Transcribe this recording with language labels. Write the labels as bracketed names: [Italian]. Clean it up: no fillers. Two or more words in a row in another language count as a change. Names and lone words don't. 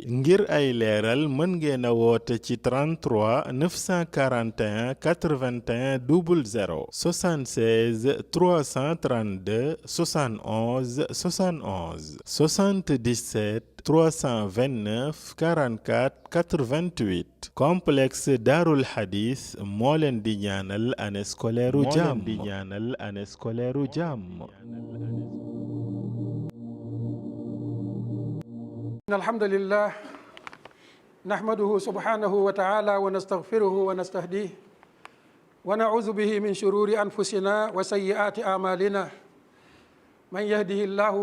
[Wolof] ngir ay leeral mën ngeen a woote ci 33 941 81 00 76 332 71 71 77 329 44 88. complexe Daarul Hadith moo leen di ñaanal [French] année scolaire [Wolof] u jàmm. [Arabic] الحمد لله نحمده سبحانه وتعالى ونستغفره ونستهديه ونعوذ به من شرور أنفسنا وسيئات أعمالنا من يهده الله